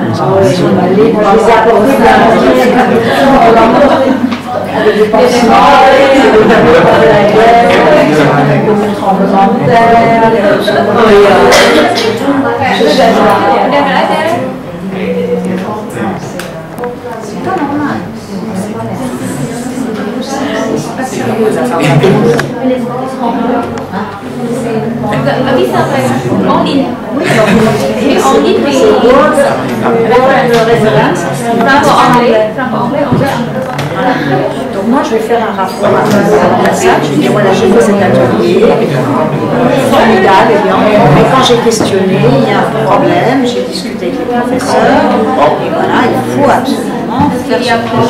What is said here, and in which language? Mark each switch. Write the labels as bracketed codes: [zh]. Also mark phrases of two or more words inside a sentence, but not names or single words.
[fr] On va aller pour les apporter de la avec des pansements, de la guerre, le tremblement de terre, c'est pas normal. [id] Nggak bisa kayak [en] all in. All in di [fr] Donc moi je vais faire un rapport à la salle, je vais dire voilà j'ai fait cet atelier, formidable, et bien, mais quand j'ai questionné, il y a un problème, j'ai discuté avec les professeurs, et voilà, il faut absolument faire ce